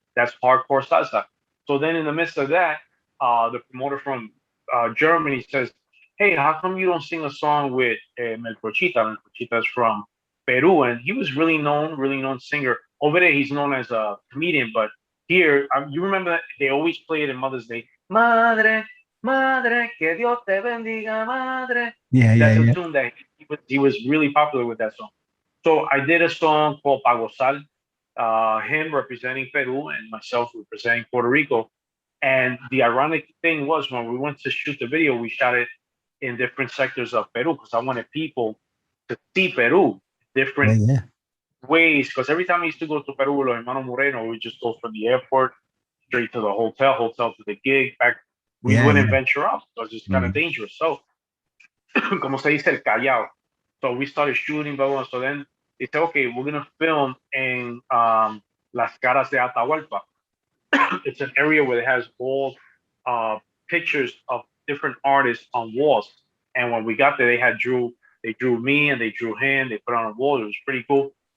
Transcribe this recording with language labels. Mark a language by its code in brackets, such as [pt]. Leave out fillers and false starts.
[en] That's hardcore salsa. So then in the midst of that, the promoter from Germany says, hey, how come you don't sing a song with Melchorchita? Melchorchita is from Peru, and he was really known singer. Over there, he's known as a comedian, but here, you remember that they always play it in Mother's Day. [es] Madre, madre, que Dios te bendiga, madre. [en] Yeah, That's a yeah. tune that he was really popular with that song. So I did a song called Pagosal, him representing Peru and myself representing Puerto Rico. And the ironic thing was when we went to shoot the video, we shot it in different sectors of Peru because I wanted people to see Peru, different Yeah. ways. Because every time I used to go to Peru with Hermano Moreno, we just go from the airport straight to the hotel to the gig. Back, we wouldn't venture out. So it's just kind of dangerous. So, [es] como se dice el Callao. [en] So we started shooting, but so then they said, okay, we're gonna film in Las Caras de Atahualpa. It's an area where it has all pictures of different artists on walls. And when we got there, they drew me and they drew him. They put on a wall. It was pretty cool.